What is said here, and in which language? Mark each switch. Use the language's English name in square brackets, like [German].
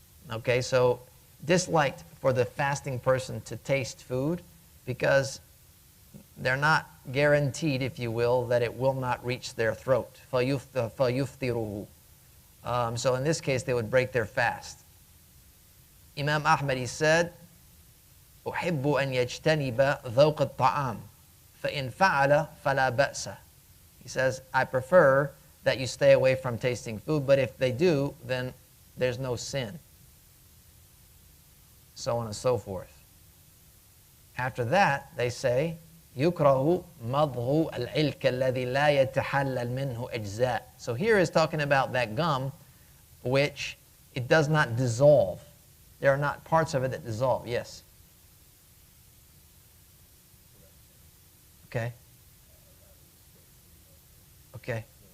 [English] Okay, so disliked for the fasting person to taste food, because they're not guaranteed, if you will, that it will not reach their throat. [Arabic] فَيُفْطِرُهُ. [English] So in this case, they would break their fast. Imam Ahmad, he said, [Arabic] أحب أن يجتنب ذوق الطعام فإن فعل فلا بأس. [English] He says, I prefer that you stay away from tasting food, but if they do, then there's no sin. So on and so forth. After that, they say, [Arabic] يُكْرَهُ مَضْغُ الْعِلْكَ الَّذِي لَا يَتَحَلَّلْ مِنْهُ أَجْزَاء. [English] So here is talking about that gum which it does not dissolve. There are not parts of it that dissolve. Yes? Okay. Okay.